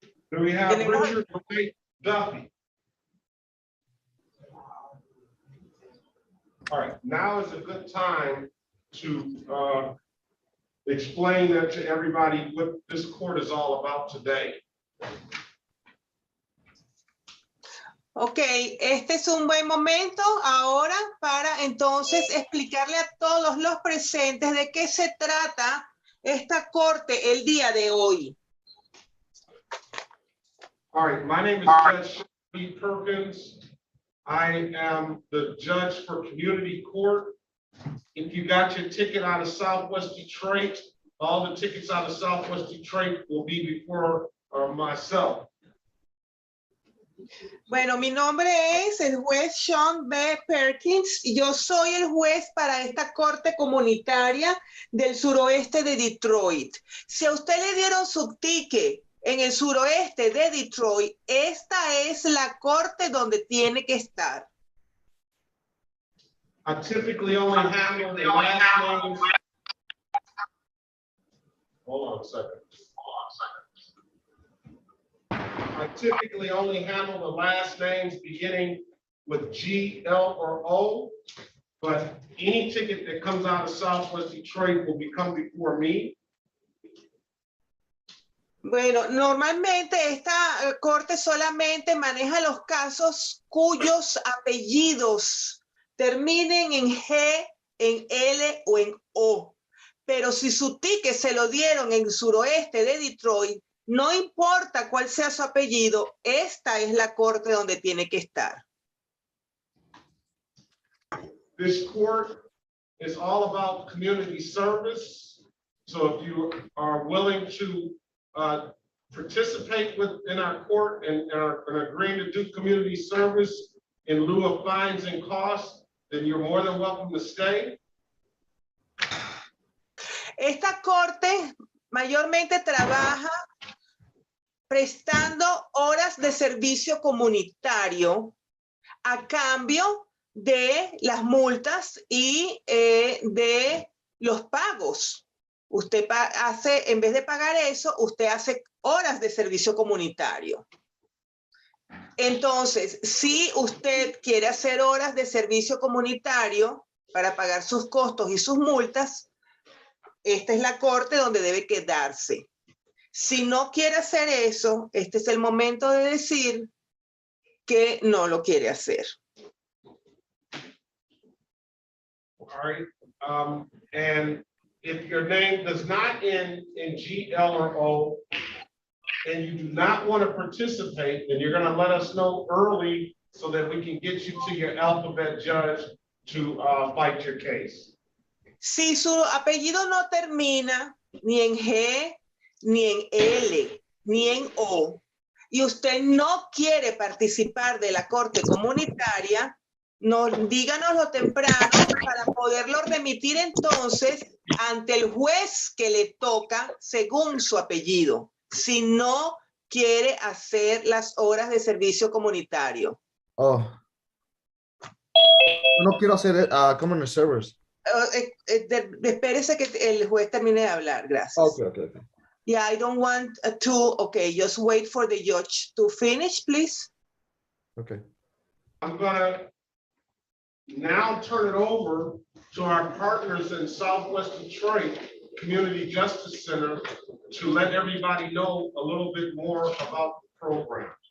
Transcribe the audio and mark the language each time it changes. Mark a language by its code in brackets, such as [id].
[en] Do we have Richard Duffy? All right, now is a good time to explain that to everybody what this court is all about today. [es] Ok, este es un buen momento ahora para entonces explicarle a todos los presentes de qué se trata esta corte el día de hoy. [en] All right, my name is Judge Perkins. I am the judge for community court. If you got your ticket out of Southwest Detroit, all the tickets out of Southwest Detroit will be before myself. [es] Bueno, mi nombre es el juez Sean B. Perkins. Yo soy el juez para esta corte comunitaria del suroeste de Detroit. Si a usted le dieron su ticket en el suroeste de Detroit, esta es la corte donde tiene que estar. [en] I typically only handle the last names. Hold on a second. I typically only handle the last names beginning with G, L, or O. But any ticket that comes out of Southwest Detroit will become before me. [es] Bueno, normalmente esta corte solamente maneja los casos cuyos apellidos terminen en G, en L o en O. Pero si su ticket se lo dieron en suroeste de Detroit, no importa cuál sea su apellido, esta es la corte donde tiene que estar. [en] This court is all about community service. So if you are willing to participate in our court and are agreeing to do community service in lieu of fines and costs, then you're more than welcome to stay. [es] Esta corte mayormente trabaja prestando horas de servicio comunitario a cambio de las multas y de los pagos. Usted hace, en vez de pagar eso, usted hace horas de servicio comunitario. Entonces, si usted quiere hacer horas de servicio comunitario para pagar sus costos y sus multas, esta es la corte donde debe quedarse. Si no quiere hacer eso, este es el momento de decir que no lo quiere hacer. [en] All right. And if your name does not end in G, L, or O, and you do not want to participate, then you're going to let us know early so that we can get you to your alphabet judge to fight your case. [es] Si su apellido no termina ni en G, ni en L, ni en O, y usted no quiere participar de la corte comunitaria, díganoslo temprano para poderlo remitir entonces ante el juez que le toca según su apellido, si no quiere hacer las horas de servicio comunitario. Oh. No quiero hacer [en] community service. [es] Espérese que el juez termine de hablar, gracias. [en] Okay. Yeah, I don't want okay, just wait for the judge to finish, please. Okay. I'm gonna now turn it over to our partners in Southwest Detroit Community Justice Center to let everybody know a little bit more about the program.